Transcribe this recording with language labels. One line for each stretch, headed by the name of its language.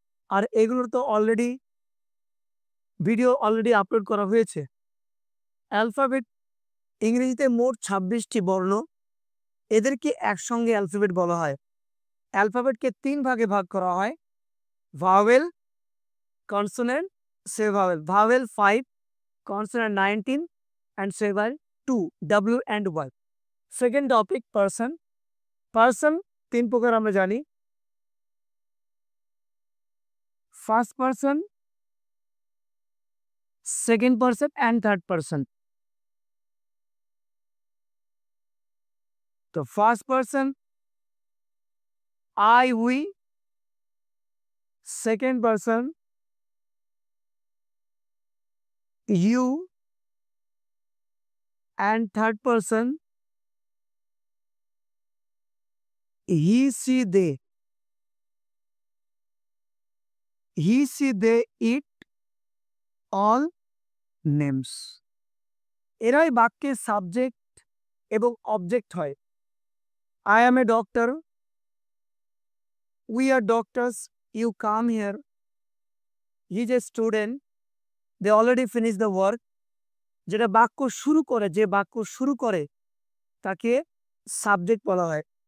Bangla: আর এগুলোর তো already video upload করা হয়েছে। অ্যালফাবেট, ইংরেজিতে মোট 26টি বর্ণ, এদেরকে একসঙ্গে অ্যালফাবেট বলা হয়। অ্যালফাবেটকে 3 ভাগে ভাগ করা হয়: vowel, consonant, সেভাওয়েল। Vowel 5, consonant 19 and সেভাওয়েল 2, W and Y। Second topic person. Person 3 প্রকার আমরা জানি: first person, second person and third person.
English: তো first person I, we, second person you, and third person he, she, they. He, she, they, it, all names.
Bangla: এরাই বাক্যের subject, এবং object হয়।
English: I am a doctor, we are doctors, you come here, he is a student, they already finish the work.
Bangla: যেটা বাক্য শুরু করে, যে বাক্য শুরু করে তাকে সাবজেক্ট বলা হয়।